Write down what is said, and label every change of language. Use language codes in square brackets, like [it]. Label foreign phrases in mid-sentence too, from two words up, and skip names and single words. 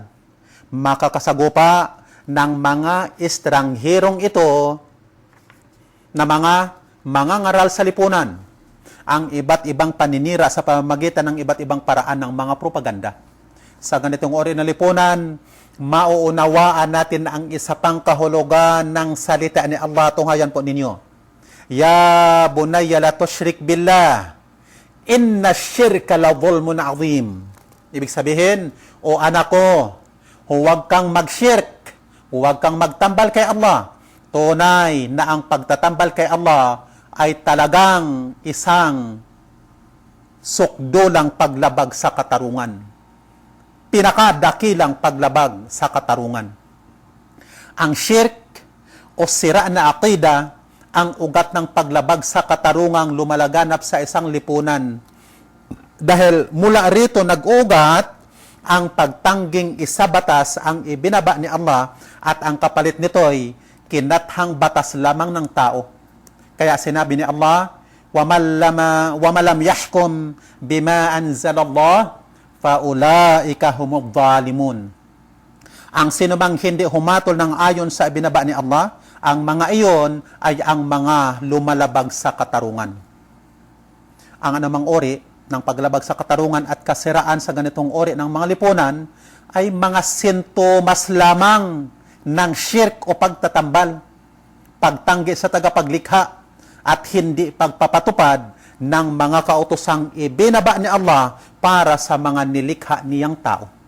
[tl] Makakasagupa ng mga estrangherong ito na mga ngaral sa lipunan ang iba't ibang paninira sa pamamagitan ng iba't ibang paraan ng mga propaganda. Sa ganitong ori ng lipunan, mauunawaan natin ang isa pang kahulugan ng salita ni Allah. Tunghayan po ninyo. [ar] يا بني لا تشرك بالله إن الشرك لظلم عظيم. [tl] Ibig sabihin, o anak ko, huwag kang mag-shirk, huwag kang magtambal kay Allah. Tunay na ang pagtatambal kay Allah ay talagang isang sukdulang paglabag sa katarungan. Pinakadakilang paglabag sa katarungan. Ang shirk o sira na aqida ang ugat ng paglabag sa katarungang lumalaganap sa isang lipunan. Dahil mula rito nag-ugat ang pagtangging isabatas ang ibinaba ni Allah at ang kapalit nito'y kinathang batas lamang ng tao. Kaya sinabi ni Allah, [ar] وَمَا لَمْ يَحْكُمْ بِمَا أَنزَلَ اللَّهُ فَأُولَٰئِكَ هُمُ الظَّالِمُونَ. [tl] Ang sinumang hindi humatol ng ayon sa ibinaba ni Allah, ang mga iyon ay ang mga lumalabag sa katarungan. Ang anumang ori ng paglabag sa katarungan at kasiraan sa ganitong ori ng mga lipunan ay mga sintomas lamang ng shirk o pagtatambal, pagtanggi sa tagapaglikha at hindi pagpapatupad ng mga kautosang ibinaba ni Allah para sa mga nilikha niyang tao.